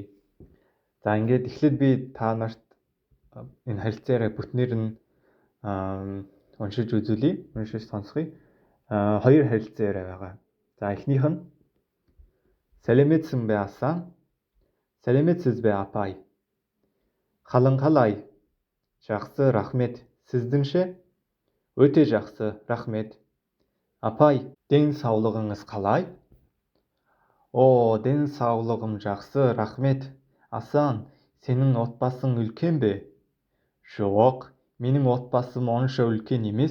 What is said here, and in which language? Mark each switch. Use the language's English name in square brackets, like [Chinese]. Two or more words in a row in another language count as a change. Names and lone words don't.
[Mongolian] За ингээд эхлээд би та нарт энэ харилцан яриаг бүтнээр нь уншиж үзүүлье. Уншиж сонсгоё. Хоёр харилцан яриа байгаа. За эхнийх нь [Kazakh] Сэлэмэтсэн бэ [Mongolian] асан. [Kazakh] Сэлэмэтсіз бэ апай. Халанхалай. Жақсы, рахмет. Сіздіңше? Өте жақсы, рахмет. Апай, денсаулығыңыз қалай? Денсаулығым жақсы, рахмет. Асан, сенің отбасың үлкен бе? Жоқ, менің отбасым онша үлкен емес.